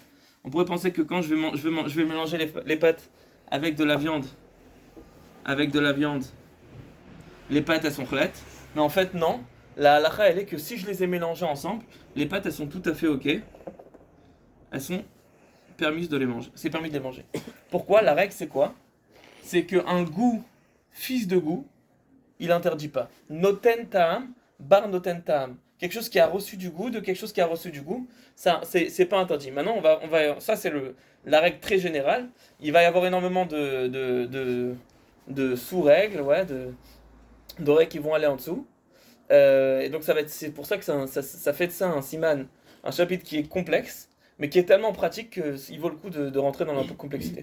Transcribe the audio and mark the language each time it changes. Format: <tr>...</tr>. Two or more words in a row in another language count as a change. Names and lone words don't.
<fr>On pourrait penser que quand je vais mélanger les pâtes avec de la viande, les pâtes, elles sont claires. Mais en fait, non. La halakha, elle est que si je les ai mélangées ensemble, les pâtes, elles sont tout à fait ok. Elles sont permises de les manger. C'est permis de les manger. Pourquoi? La règle, c'est quoi? C'est qu'un goût, fils de goût, il interdit pas.</fr> <he>נותן טעם, בר נותן טעם.</he> <fr>Quelque chose qui a reçu du goût, de quelque chose qui a reçu du goût, ça, c'est pas interdit. Maintenant, ça c'est la règle très générale. Il va y avoir énormément de sous-règles, ouais, de règles qui vont aller en dessous. Et donc c'est pour ça que ça fait de ça un siman, un chapitre qui est complexe, mais qui est tellement pratique qu'il vaut le coup de rentrer dans la complexité.</fr>